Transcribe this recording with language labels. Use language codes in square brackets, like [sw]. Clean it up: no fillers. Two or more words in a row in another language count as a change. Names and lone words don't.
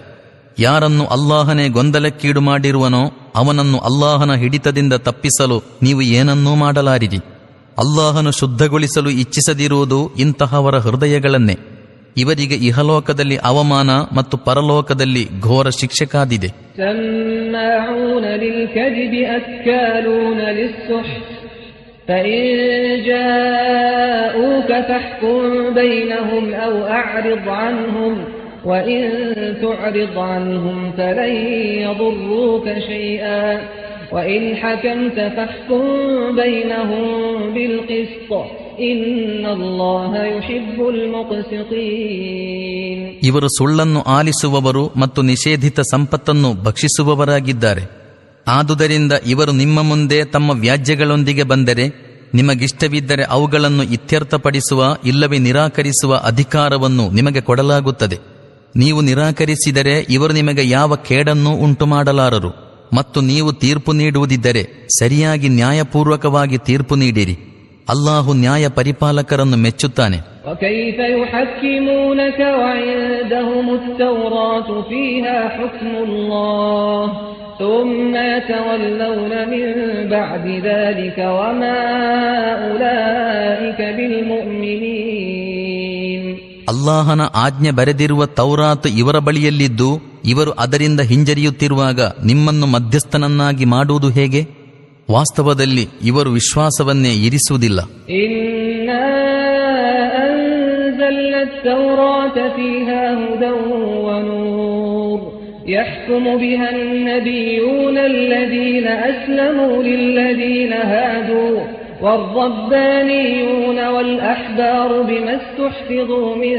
[kn] ಯಾರನ್ನು ಅಲ್ಲಾಹನೇ ಗೊಂದಲಕ್ಕೀಡು ಮಾಡಿರುವನೋ ಅವನನ್ನು ಅಲ್ಲಾಹನ ಹಿಡಿತದಿಂದ ತಪ್ಪಿಸಲು ನೀವು ಏನನ್ನೂ ಮಾಡಲಾರಿರಿ. ಅಲ್ಲಾಹನು ಶುದ್ಧಗೊಳಿಸಲು ಇಚ್ಛಿಸದಿರುವುದು ಇಂತಹವರ ಹೃದಯಗಳನ್ನೇ. ಇವರಿಗೆ ಇಹಲೋಕದಲ್ಲಿ ಅವಮಾನ ಮತ್ತು ಪರಲೋಕದಲ್ಲಿ ಘೋರ ಶಿಕ್ಷೆ ಕಾದಿದೆ. [ar] سماعون للكذب أكالون للسحت فإن جاءوك فاحكم بينهم أو أعرض عنهم وإن تعرض عنهم فلن يضروك شيئا وإن حكمت فاحكم بينهم بالقسط إن الله يحب المقسطين. [kn] ಇವರು ಸುಳ್ಳನ್ನು ಆಲಿಸುವವರು ಮತ್ತು ನಿಷೇಧಿತ ಸಂಪತ್ತನ್ನು ಭಕ್ಷಿಸುವವರಾಗಿದ್ದಾರೆ. ಆದುದರಿಂದ ಇವರು ನಿಮ್ಮ ಮುಂದೆ ತಮ್ಮ ವ್ಯಾಜ್ಯಗಳೊಂದಿಗೆ ಬಂದರೆ ನಿಮಗಿಷ್ಟವಿದ್ದರೆ ಅವುಗಳನ್ನು ಇತ್ಯರ್ಥಪಡಿಸುವ ಇಲ್ಲವೇ ನಿರಾಕರಿಸುವ ಅಧಿಕಾರವನ್ನು ನಿಮಗೆ ಕೊಡಲಾಗುತ್ತದೆ. ನೀವು ನಿರಾಕರಿಸಿದರೆ ಇವರು ನಿಮಗೆ ಯಾವ ಕೇಡನ್ನೂ ಉಂಟು ಮಾಡಲಾರರು. ಮತ್ತು ನೀವು ತೀರ್ಪು ನೀಡುವುದಿದ್ದರೆ ಸರಿಯಾಗಿ ನ್ಯಾಯಪೂರ್ವಕವಾಗಿ ತೀರ್ಪು ನೀಡಿರಿ. ಅಲ್ಲಾಹು ನ್ಯಾಯ ಪರಿಪಾಲಕರನ್ನು ಮೆಚ್ಚುತ್ತಾನೆ. [ar] وكيف يحكمونك وعندهم التوراة فيها حكم الله ثم يتولون من بعد ذلك وما أولئك بالمؤمنين. [kn] ಅಲ್ಲಾಹನ ಆಜ್ಞೆ ಬರೆದಿರುವ ತೌರಾತ್ ಇವರ ಬಳಿಯಲ್ಲಿದ್ದು ಇವರು ಅದರಿಂದ ಹಿಂಜರಿಯುತ್ತಿರುವಾಗ ನಿಮ್ಮನ್ನು ಮಧ್ಯಸ್ಥನನ್ನಾಗಿ ಮಾಡುವುದು ಹೇಗೆ? ವಾಸ್ತವದಲ್ಲಿ ಇವರು ವಿಶ್ವಾಸವನ್ನೇ ಇರಿಸುವುದಿಲ್ಲ. [ar] التوراة فيها هدى ونور يحكم بها النبيون الذين أسلموا للذين هادوا والربانيون والأحبار بما استحفظوا